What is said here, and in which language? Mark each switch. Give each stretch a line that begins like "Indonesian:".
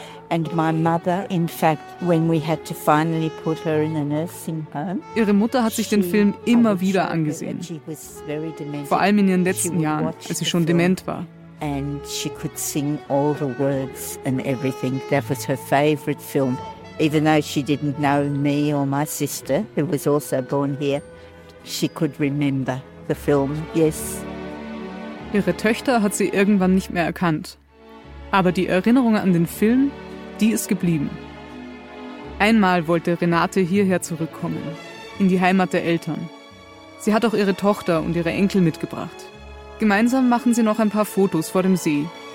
English: And my mother, in fact, when we had to finally put her in a nursing home.
German: Ihre Mutter hat sich den Film immer wieder angesehen. Vor allem in ihren letzten Jahren, als sie schon dement war.
English: And she could sing all the words and everything. That was her favorite film, even though she didn't know me or my sister, who was also born here. She could remember the film, yes.
German: Ihre Töchter hat sie irgendwann nicht mehr erkannt. Aber die Erinnerung an den Film, die ist geblieben. Einmal wollte Renate hierher zurückkommen, in die Heimat der Eltern. Sie hat auch ihre Tochter und ihre Enkel mitgebracht. Gemeinsam machen sie noch ein paar Fotos vor dem See.